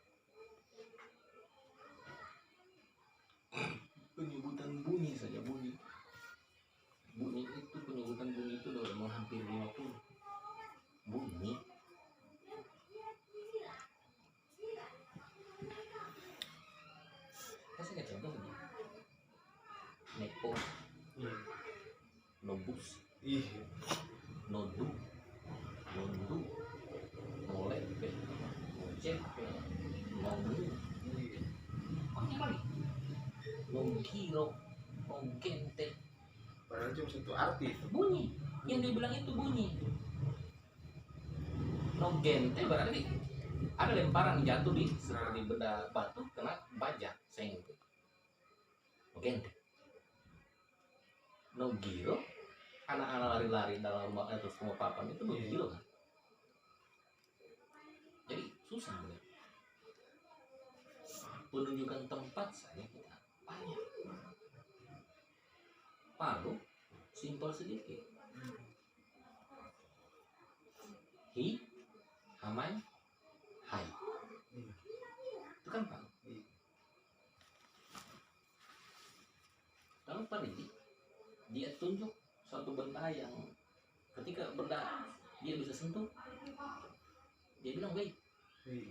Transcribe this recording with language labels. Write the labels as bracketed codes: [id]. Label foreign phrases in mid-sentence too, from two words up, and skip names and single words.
[id] Penyebutan bunyi saja, bunyi itu penyebutan bunyi itu udah menghampiri 50 bunyi. Kasih nggak contoh lagi? Nepo, Iya. nobus, Iya. [kli] nodu, nondu, nolepe, nocepe, [id] nongu, Iya. apa lagi? [kli] Nonggiro, nonggente. [id] Padahal cuma satu arti. Bunyi yang dia bilang itu bunyi. Nonggente berarti ada lemparan jatuh di seperti benda batu kena baja seng itu. Nonggente. Nonggiro anak-anak lari-lari dalam rumah atau semua papan itu nonggiro kan. Jadi susah bener. Penunjukan tempat saja kita banyak. Palu simpel sedikit. [kli] Hi, hamai, hai. [id] Itu kan Palu. Kalau Parigi, dia tunjuk suatu benda yang ketika benda dia bisa sentuh, dia bilang wait, Iya.